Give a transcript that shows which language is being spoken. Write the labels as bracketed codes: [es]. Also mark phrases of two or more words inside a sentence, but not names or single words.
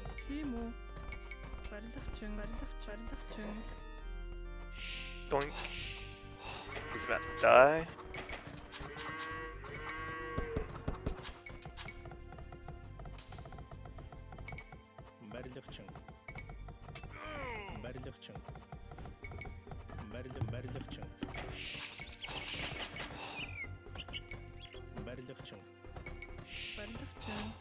[mn] Тийм үү. Барилгачин. [en] Doink. He's about to die. [mn] Барилгачин. Барилгачин.